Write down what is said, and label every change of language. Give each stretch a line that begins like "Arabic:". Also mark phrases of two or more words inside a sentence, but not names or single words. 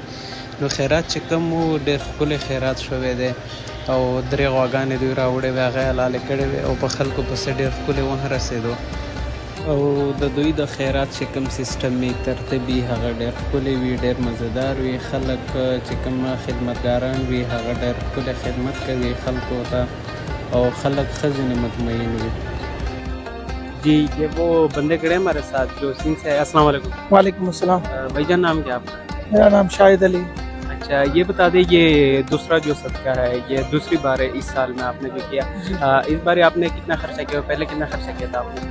Pashto: نو خیرات چې کوم و ډېر ښکلی خیرات شوی دی او درې غواګانې دوی راوړې وې هغه یې حلالې کړې وې او په خلکو پسې ډېر ښکلی ونه رسېدو او د دوی د خیرات چې کوم سیسټم یې ترتیب وي هغه ډېر ښکلی وي، ډېر مزهدار وي. خلک چې کوم خدمتګاران وي هغه ډېر ښکلی خدمت کوي خلکو ته او خلک ښه ځینې مطمئن وي.
Urdu: جی یہ وہ بندے کھڑے ہیں ہمارے ساتھ جو سندھ سے ہے.
Arabic: السلام علیکم. وعلیکم السلام.
Urdu: بھائی جان نام کیا آپ کا؟ میرا نام شاہد علی. اچھا یہ بتا دیں یہ دوسرا جو صدقہ ہے یہ دوسری بار ہے اس سال میں آپ نے جو کیا اس بار آپ نے کتنا خرچہ کیا پہلے کتنا خرچہ کیا تھا آپ نے؟